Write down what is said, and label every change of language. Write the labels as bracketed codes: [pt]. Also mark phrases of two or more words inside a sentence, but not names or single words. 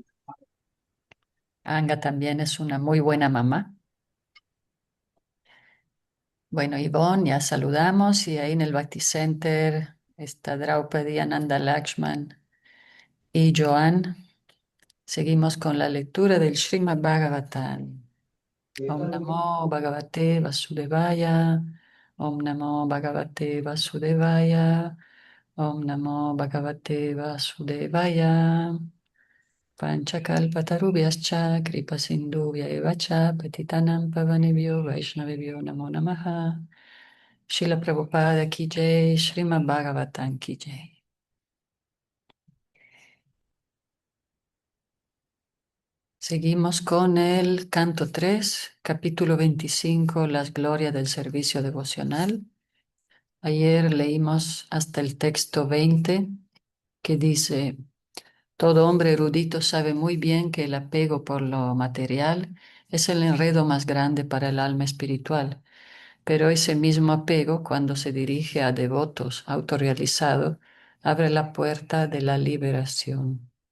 [es] Anga también es una muy buena mamá. Bueno, Ivonne, ya saludamos y ahí en el Bhakti Center está Draupadi, Ananda Lakshman y Joan. Seguimos con la lectura del Srimad Bhagavatam. [sa] ॐ नमो भगवते वासुदेवाय. ॐ नमो भगवते वासुदेवाय. ॐ नमो भगवते वासुदेवाय. वाञ्छाकल्पतरुभ्यश्च कृपासिन्धुभ्य एव च पतितानां पावनेभ्यो वैष्णवेभ्यो नमो नमः. [hi] श्रील प्रभुपाद की जय, श्रीमद् भागवतम् की जय. [es] Seguimos con el canto 3, capítulo 25, las glorias del servicio devocional. Ayer leímos hasta el texto 20, que dice, todo hombre erudito sabe muy bien que el apego por lo material es el enredo más grande para el alma espiritual, pero ese mismo apego, cuando se dirige a devotos autorrealizados, abre la puerta de la liberación.